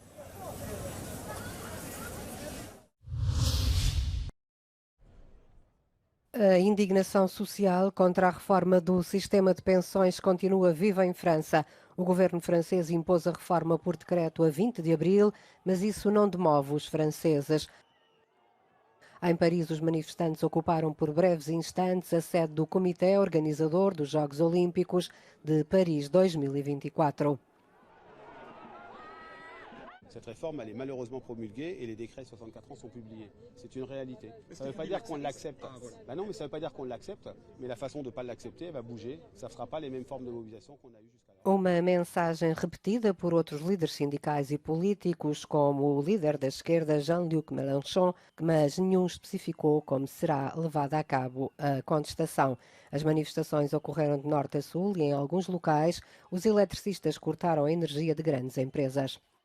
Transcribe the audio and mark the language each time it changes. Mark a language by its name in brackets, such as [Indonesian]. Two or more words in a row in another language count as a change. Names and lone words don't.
[Portuguese] A indignação social contra a reforma do sistema de pensões continua viva em França. O governo francês impôs a reforma por decreto a 20 de abril, mas isso não demove os franceses. Em Paris, os manifestantes ocuparam por breves instantes a sede do Comitê Organizador dos Jogos Olímpicos de Paris 2024. [French] Cette réforme, elle est malheureusement promulguée et les décrets 64 ans sont publiés. C'est une réalité. Ça ne veut pas dire qu'on l'accepte. Ben non, mais ça ne veut pas dire qu'on l'accepte, mais la façon de ne pas l'accepter, elle va bouger. Ça ne fera pas les mêmes formes de mobilisation qu'on a eues jusqu'à là. [Portuguese] Uma mensagem repetida por outros líderes sindicais e políticos, como o líder da esquerda Jean-Luc Mélenchon, mas nenhum especificou como será levada a cabo a contestação. As manifestações ocorreram de norte a sul e, em alguns locais, os eletricistas cortaram a energia de grandes empresas.